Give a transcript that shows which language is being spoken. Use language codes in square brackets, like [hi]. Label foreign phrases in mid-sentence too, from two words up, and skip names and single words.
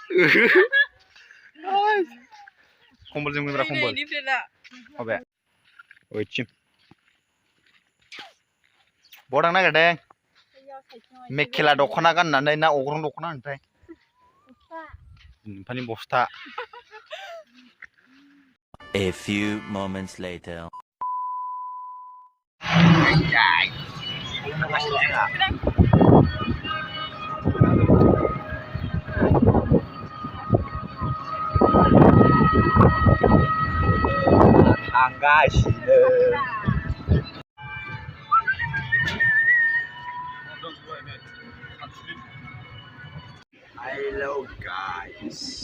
[brx] कम्बल जोमगोनब्रा कम्बल माबे ओइथिं बहा थांनो नागिरदों? मेखेला दख'ना गाननानै ना अग्रं दख'ना होनोथाय नोम्फानि बस्था। [en] A few moments later. थांगासिनो Hello guys.